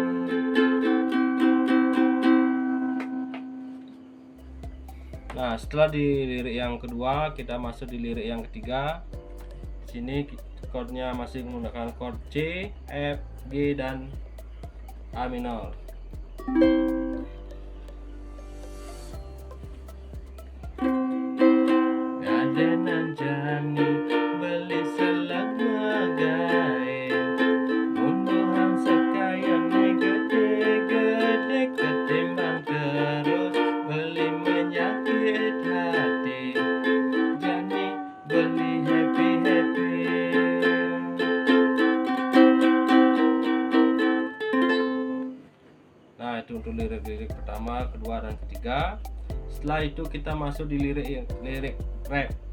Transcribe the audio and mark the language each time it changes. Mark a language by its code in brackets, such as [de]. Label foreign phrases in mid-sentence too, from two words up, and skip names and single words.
[id] Nah, setelah di lirik yang kedua, kita masuk di lirik yang ketiga. Di sini chordnya masih menggunakan chord C, F, G, dan A minor. [ban] Gadenan jani beli selak megai, unduhan sekalian gede-gede ketimbang terus beli menyakit hati, jani beli happy-happy. [id] Nah, itu untuk lirik-lirik pertama, kedua, dan ketiga. Setelah itu kita masuk di lirik rap.